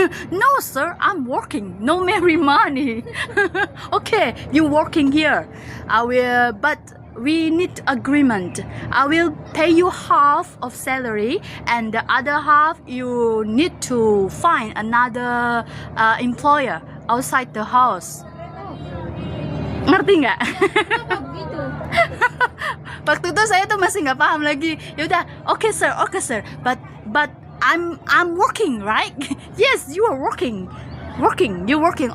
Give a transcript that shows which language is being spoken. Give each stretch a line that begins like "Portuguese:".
English: No, sir. I'm working. No marry money. Okay, you working here. I will, but we need agreement. I will pay you half of salary, and the other half you need to find another employer outside the house.
Indonesian: Ngerti nggak? Apa begitu? Waktu itu saya tuh masih nggak paham lagi.
English: Yaudah, okay sir, but I'm working, right? Yes, you are working, you working.